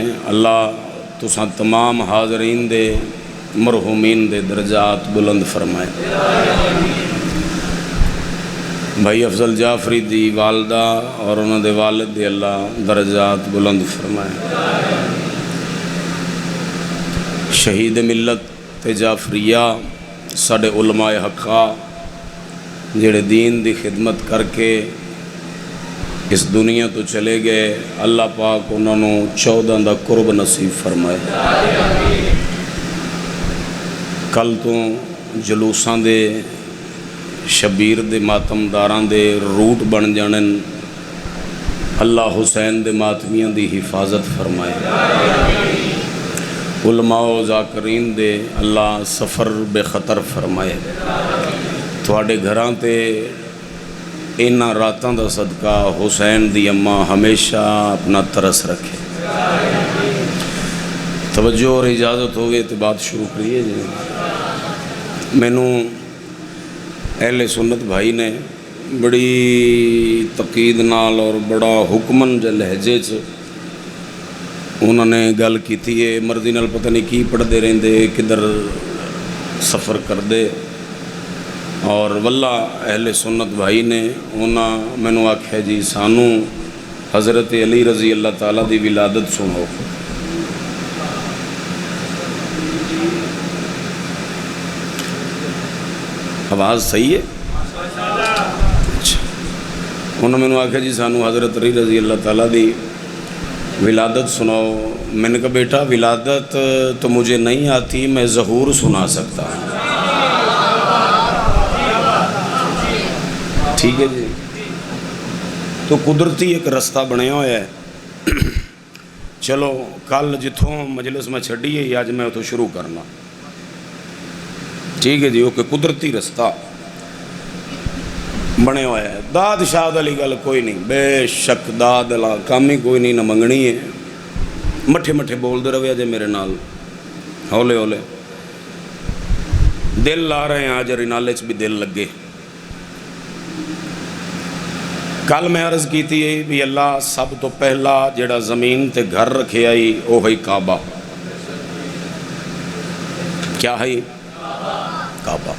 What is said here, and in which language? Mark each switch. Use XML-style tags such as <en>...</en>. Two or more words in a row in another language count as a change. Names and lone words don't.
<pa>اللہ تساں تمام حاضرین دے مرحومین دے درجات بلند فرمائے۔ بھائی افضل جعفری دی والدہ اور انہوں دے والد دے اللہ درجات بلند فرمائے۔ شہید ملت تے جعفریہ ساڑے علماء حقہ جڑے دین دی خدمت کر کے اس دنیا تو چلے گئے، اللہ پاک انہوں نے 14 دا قرب نصیب فرمائے۔ کل تو جلوساں دے، شبیر دے ماتمداراں دے روٹ بن جانن، اللہ حسین دے ماتمیاں دی حفاظت فرمائے۔ علماء و ذاکرین دے اللہ سفر بے خطر فرمائے۔ تواڈے گھراں تے اینا راتاں دا صدقہ حسین دی اماں ہمیشہ اپنا ترس رکھے۔</pa> <ur>توجہ اور اجازت ہوگی تو بات شروع کریے جی۔</ur> <pa>مینوں اہل سنت بھائی نے بڑی تقید نال اور بڑا حکمن جے لہجے چ انہوں نے گل کی تھی، مرضی نال پتہ نہیں کی پڑھتے رہندے، کدھر سفر کردے، اور واللہ اہل سنت بھائی نے انہاں مینوں آکھیا جی سانو حضرت علی</pa> <ar>رضی اللہ تعالیٰ</ar> <pa>دی ولادت سنو۔</pa> <ur>آواز صحیح ہے؟</ur> <pa>اچھا، انہوں نے مینوں آکھیا جی سانو حضرت علی</pa> <ar>رضی اللہ تعالیٰ</ar> <pa>دی ولادت سناؤ۔</pa> <ur>میں نے کہا بیٹا ولادت تو مجھے نہیں آتی، میں ظہور سنا سکتا ہوں۔ ٹھیک ہے جی، تو قدرتی ایک رستہ بنیا ہوا ہے۔</ur> <pa>چلو کل جتوں مجلس میں چھڑی ہے آج میں تو شروع کرنا، ٹھیک ہے جی، اوکے۔ قدرتی رستہ بنے ہوا ہے، داد شاد والی گل کوئی نہیں، بے شک داد والا کام ہی کوئی نہیں، نہ منگنی ہے۔ مٹھے مٹھے بول دے رہے جے میرے نال، ہولے ہولے دل لا رہے ہیں آج رینالے چ بھی دل لگے۔ کل میں عرض کی تھی بھی اللہ سب تو پہلا جڑا زمین تے گھر رکھے آئی وہ ہے کعبہ۔</pa> <ur>کیا ہے؟</ur>